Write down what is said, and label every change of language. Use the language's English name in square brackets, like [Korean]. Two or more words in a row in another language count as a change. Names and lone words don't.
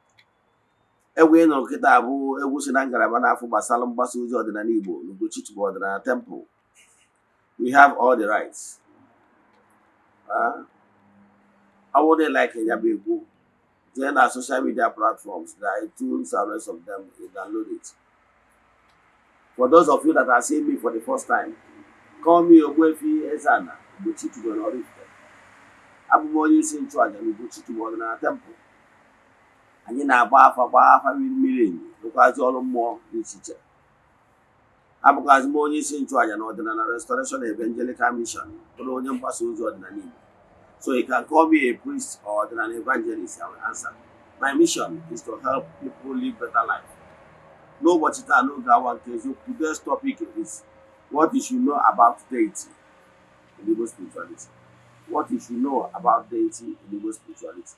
[Igbo] Egwu nọ nkịta bụ egwu si na ngalaba n'afọ gbasara mgbasa ozi ọdịnala Igbo n'Ugochi ọdịnala temple. [English] We have all the rights. I wouldn't like [Igbo] ya bụ egwu. [English] Then our social media platforms, the iTunes and rest of them, you download it. For those of you that are seeing me for the first time, call me Ogbuefi Eze-Ana, Ugochi ọdịnala. [Igbo] Abụ m onye isi nchụaja n'Ugochi ọdịnala temple. Anyị na-agba afa mmiri enyi rụkwazi ọrụ mmụọ dị iche iche. Abụkwazi m onye isi nchụaja na ọdịnala Restoration Evangelical Mission, bụrụ onye mgbasa ozi ọdịnala Igbo. [English] So you can call me a priest or an evangelist, I will answer. My mission is to help people live better life. No watch it and no go case. Today's topic is what you should know about deity in Igbo spirituality. What you should know about deity in Igbo spirituality.